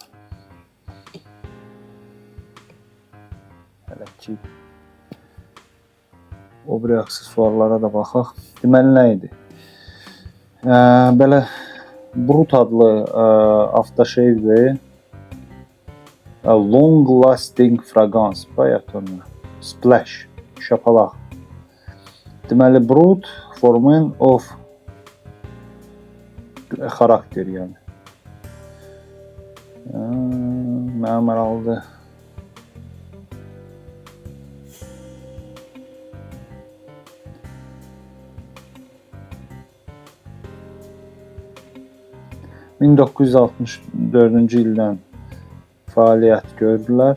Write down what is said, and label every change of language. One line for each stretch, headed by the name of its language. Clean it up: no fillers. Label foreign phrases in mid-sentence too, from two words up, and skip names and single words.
Azerbaijani: Hələ ki, o bir aksesuarlara da baxaq. Deməli, nə idi? Belə Brut adlı aftershave-dir.
English: Long lasting fragrance.
Azerbaijani: Bayaq onu. Splash. Şapalaq. Deməli, Brut
English: for men of
Azerbaijani: xarakter, yəni. Mənə maraqlıdır. ...1964-cü ildən fəaliyyət gördülər.